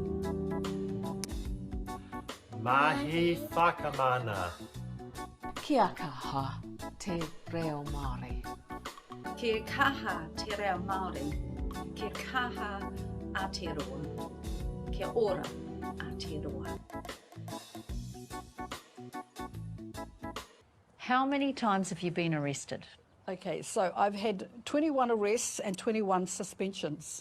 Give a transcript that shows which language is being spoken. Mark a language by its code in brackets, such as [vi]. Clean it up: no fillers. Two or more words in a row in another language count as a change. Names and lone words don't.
[mi] Mahi whakamana. Kia kaha te reo Māori. Kia kaha te reo Māori. Kia kaha Aotearoa. Kia ora Aotearoa. [en] How many times have you been arrested? Okay, so I've had 21 arrests and 21 suspensions.